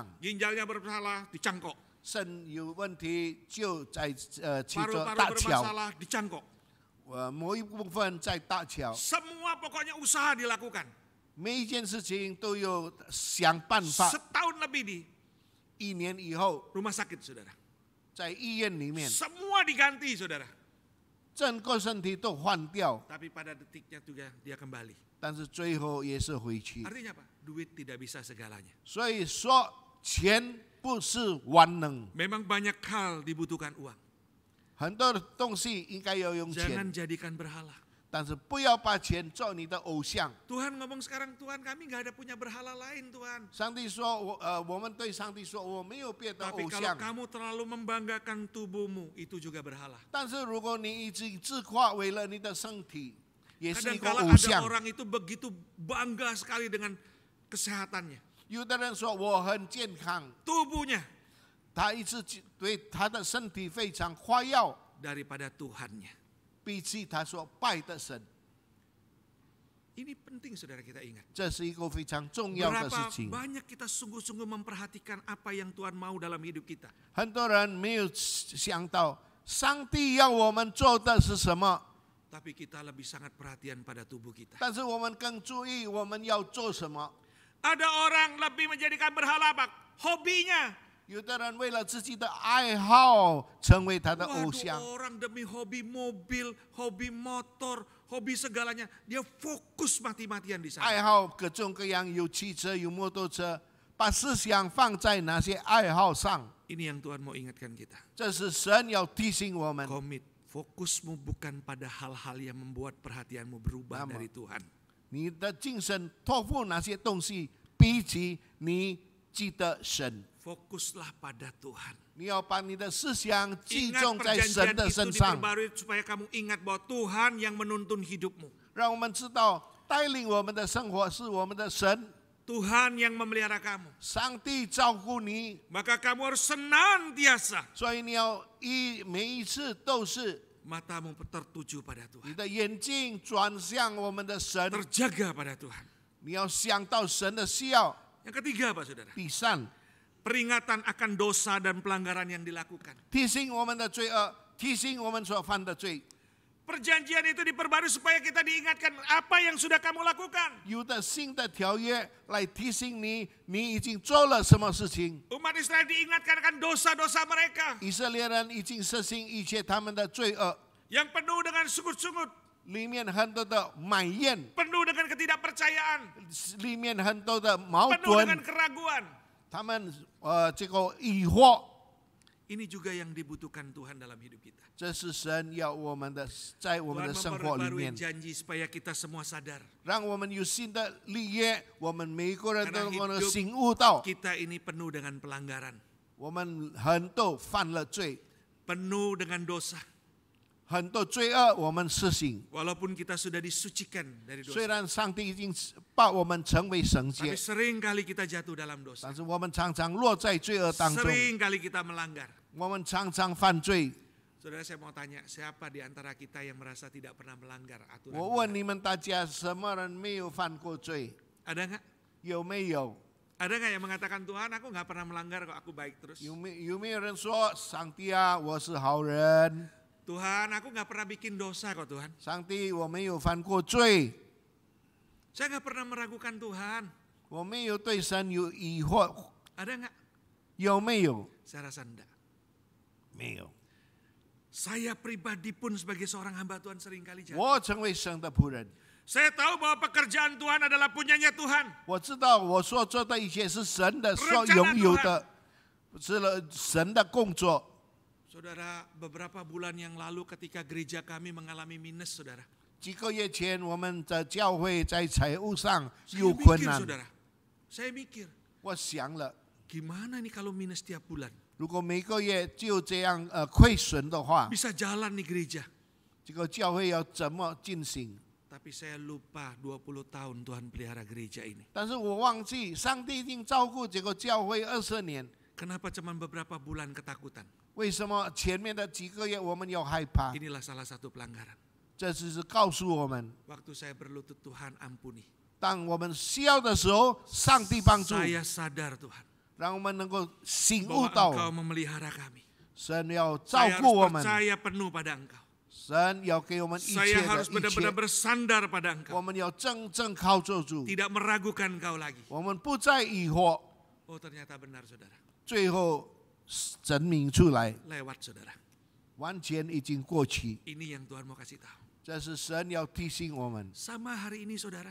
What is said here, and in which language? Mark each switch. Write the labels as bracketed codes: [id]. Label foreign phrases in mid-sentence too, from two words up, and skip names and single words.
[id] Ginjalnya bermasalah, dicangkok. [zh] 肾有问题就在去做 [id] Paru-paru [zh] 搭桥， [id] bermasalah, dicangkok. [zh] 某一部分在搭桥， [id] Semua pokoknya usaha dilakukan. [zh] 每一件事情都有想办法。 [id] Setahun lebih di [zh] 1 年以后， [id] rumah sakit, saudara. [zh] 在医院里面， [id] Semua diganti, saudara. [zh] 整个身体都换掉， [id] Tapi pada detiknya juga dia kembali. [zh] 但是最后也是回去。 [id] Artinya apa? Duit tidak bisa segalanya. [zh] 所以说，钱不是万能， [id] Memang banyak hal dibutuhkan uang. [zh] 很多的东西应该要用 [id] Jangan [zh] 钱， [id] jadikan berhala. [zh] 但是不要把钱做你的偶像。 [id] Tuhan ngomong sekarang, Tuhan kami nggak ada punya berhala lain, Tuhan. [zh] 上帝说，我们对上帝说，我没有别的 [id] Tapi [zh] 偶 [id] kalau [zh] 像。 [id] kamu terlalu membanggakan tubuhmu, itu juga berhala. [zh] 但是如果你一直自夸为了你的身体，也是一个 [id] Kadang-kala [zh] 偶 [id] ada [zh] 像。 [id] orang itu begitu bangga sekali dengan kesehatannya, [zh] 有的人说我很健康， [id] tubuhnya, [zh] 他一直对他的身体非常夸耀， [id] daripada Tuhannya. [zh] 比起他所拜的神。 [id] Ini penting, saudara, kita ingat. [zh] 这是一个非常重要的事 [id] Berapa [zh] 情。 [id] banyak kita sungguh-sungguh memperhatikan apa yang Tuhan mau dalam hidup kita. [zh] 很多人没有想到，上帝要我们做的是什么， [id] Tapi kita lebih sangat perhatian pada tubuh kita. [zh] 但是我们更注意我们要做什么。 [id] Ada orang lebih menjadikan berhala apa? Hobinya. [zh] 有的人为了自己的爱好成为他的偶 [id] Waduh, [zh] 像， [id] orang demi hobi mobil, hobi motor, hobi segalanya, dia fokus mati-matian di sana. [zh] 爱好各种各样，有汽车，有摩托车，把思想放在那些爱好上。 [id] Ini yang Tuhan mau ingatkan kita. [zh] 这是神要提醒我们。 [id] Komit, fokusmu bukan pada hal-hal yang membuat perhatianmu berubah Nama. dari Tuhan. [zh] 你的精神托付那些东西，比起你记得神， [id] Fokuslah pada Tuhan. [zh] 你要把你的思想集 [id] Ingat [zh] 中在神 [id] perjanjian [zh] 的 [id] itu [zh] 身上， [id] diperbarui supaya kamu ingat bahwa Tuhan yang menuntun hidupmu. [zh] 让我们知道带领我们的生活是我们的神， [id] Tuhan yang memelihara kamu. [zh] 上帝照顾你， [id] Maka kamu harus senantiasa [zh] 所以你要每一次都是 [id] matamu tertuju pada [zh] 你 [id] Tuhan. [zh] 的眼睛转向我们的神， [id] Terjaga pada Tuhan. [zh] 你要想到神的需要。 [id] Yang ketiga apa, saudara? [zh] 第三， [id] Peringatan akan dosa dan pelanggaran yang dilakukan. [zh] 提醒我们的罪恶，提醒我们所犯的罪。 [id] Perjanjian itu diperbarui supaya kita diingatkan apa yang sudah kamu lakukan. [zh] 有的新的条约来提醒你，你已经做了什么事情。 [id] Umat Israel diingatkan akan dosa-dosa mereka [zh] 以色列人已经实行一切他们的罪恶， [id] yang penuh dengan sungut-sungut, [zh] 里面很多的埋怨， [id] penuh dengan ketidakpercayaan, [zh] 里面很多的矛 [id] penuh dengan [zh] 盾， [id] keraguan. [zh] 他们这个疑惑。 [id] Ini juga yang dibutuhkan Tuhan dalam hidup kita. [zh] 这是神要我们的，在我们 [id] Tuhan [zh] 的生活里 [id] memperbarui [zh] 面， [id] janji supaya kita semua sadar [zh] 让我们有新的立约，我们每个人都 [id] Karena [zh] 能 [id] hidup [zh] 醒悟到， [id] kita ini penuh dengan pelanggaran, [zh] 我们很多犯了罪， [id] penuh dengan dosa. [zh] 很多罪恶我们实行。 [id] Walaupun kita sudah disucikan dari [zh] 虽 [id] dosa, [zh] 然上帝已经把我们成为圣 [id] tapi [zh] 洁， [id] sering kali kita jatuh dalam dosa. [zh] 但是我们常常落在罪恶当中， [id] Sering kali kita melanggar. [zh] 我们常常犯罪。 [id] Saudara, saya mau tanya, siapa di antara kita yang merasa tidak pernah melanggar aturan [zh] 我 [id] Tuhan? [zh] 问你们大家，什么人没有犯过罪？ [id] Ada nggak? [zh] 有没有？ [id] Ada nggak yang mengatakan Tuhan, aku nggak pernah melanggar kok, aku baik terus. [zh] 有没有人说，上帝啊，我是好人？ [id] Tuhan, aku nggak pernah bikin dosa kok Tuhan. [zh] 上帝，我没有犯过罪， [id] Saya nggak pernah meragukan Tuhan. [zh] 我没有对神有疑惑， [id] Ada nggak? [zh] 有没有？ [id] Saya rasa enggak. [zh] 没有。 [id] Saya pribadi pun sebagai seorang hamba Tuhan seringkali jatuh. [zh] 我成为神的仆人， [id] Saya tahu bahwa pekerjaan Tuhan adalah punyanya Tuhan. [zh] 我知道我所做的一切是神的所 [id] Rencana [zh] 拥有 [id] Tuhan [zh] 的，是了神的工作。 [id] Saudara, beberapa bulan yang lalu ketika gereja kami mengalami minus, saudara. [zh] 几个月前，我们的教会在财务上 [id] Saya [zh] 有困 [id] mikir, [zh] 难， [id] saudara. Saya mikir, [zh] 我想了， [id] gimana nih kalau minus tiap bulan? [zh] 如果每个月就这样亏损的话， [id] Bisa jalan nih gereja. [zh] 这个教会要怎么进行？ [id] Tapi saya lupa 20 tahun Tuhan pelihara gereja ini. [zh] 但是我忘记，上帝已经照顾这个教会20年， [id] Kenapa cuma beberapa bulan ketakutan? [zh] 为什么前面的几个月我们要害怕？ [id] Inilah salah satu pelanggaran. [zh] 这只是告诉我们， [id] Waktu saya berlutut, Tuhan ampuni. [zh] 当我们需要的时候，上帝帮助， [id] Saya sadar Tuhan [zh] 让我们能够醒悟 [id] bahwa [zh] 到， [id] Engkau memelihara kami. [zh] 神要照 [id] Saya [zh] 顾 [id] harus [zh] 我们， [id] percaya penuh pada Engkau. [zh] 神要给我们一 [id] Saya [zh] 切的 [id] harus [zh] 一 [id] benar-benar [zh] 切， [id] bersandar pada [zh] 我 [id] Engkau. [zh] 们要真正靠住主， [id] Tidak meragukan Engkau lagi. [zh] 我们不再疑惑， [id] Oh, ternyata benar, saudara. [zh] 最后证明出来， [id] Lewat, saudara. [zh] 完全已经过去。 [id] Ini yang Tuhan mau kasih tahu. [zh] 这是神要提醒我们， [id] Sama hari ini, saudara.